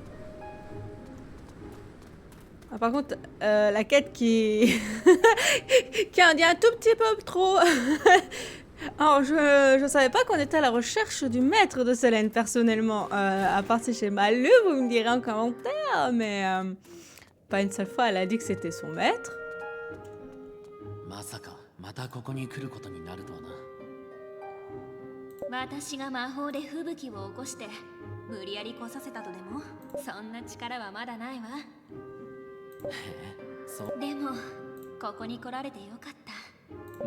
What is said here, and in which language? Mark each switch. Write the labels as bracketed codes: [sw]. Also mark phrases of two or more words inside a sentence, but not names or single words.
[fr] Ah, par contre, la quête qui... qui en dit un tout petit peu trop. Alors, je savais pas qu'on était à la recherche du maître de Selene, personnellement. À part si j'ai mal lu, vous me direz en commentaire, mais... pas une seule fois, elle a dit que c'était son maître. [ja] まさかまたここに来ることになるとはな。私が魔法で吹雪を起こして無理やり来させたとでもそんな力はまだないわ。そう。でもここに来られてよかった。